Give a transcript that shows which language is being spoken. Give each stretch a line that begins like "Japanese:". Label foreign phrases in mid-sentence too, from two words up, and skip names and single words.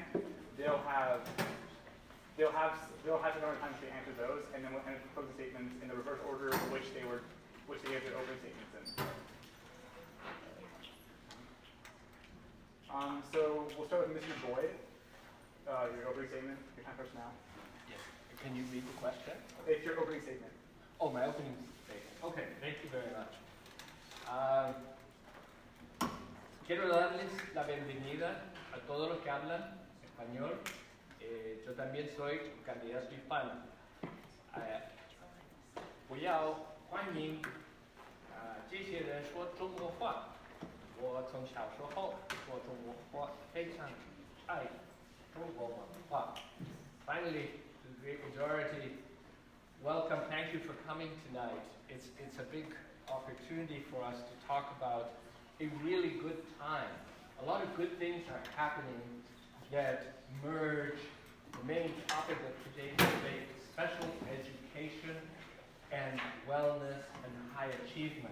English: They'll have to know time to answer those, and then we'll end the closing statements in the reverse order in which they gave their opening statements in. So we'll start with Mr. Boyd. Your opening statement. Your time starts now. Yes. Can you read the question? It's your opening statement. Oh, my opening statement. Okay. Thank you very much.
Spanish: Quiero darles la bienvenida a todos los que hablan español. Yo también soy un candidato hispano.
Chinese: 我要欢迎这些人说中国话。我从小时候说中国话，非常爱中国文化。
English: Finally, to the great majority, welcome. Thank you for coming tonight. It's a big opportunity for us to talk about a really good time. A lot of good things are happening that merge the main topic of today's debate, special education and wellness and high achievement.